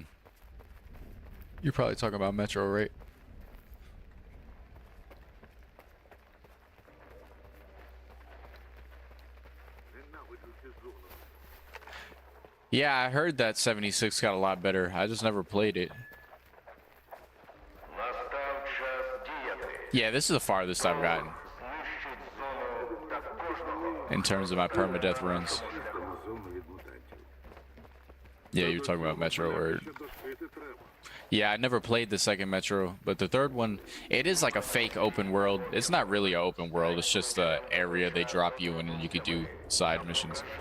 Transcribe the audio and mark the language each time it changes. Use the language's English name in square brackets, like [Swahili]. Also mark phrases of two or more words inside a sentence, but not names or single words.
[English] You're probably talking about Metro, right? Yeah, I heard that 76 got a lot better. I just never played it. [Ukrainian] Настав час діяти. [English] Yeah, this is the farthest I've gotten [Ukrainian] Знищить зону та кожного. [English] in terms of my permadeath runs. Yeah, you're talking about Metro, or... Yeah, I never played the second Metro, but the third one, it is like a fake open world. It's not really an open world, it's just the area they drop you in and you could do side missions.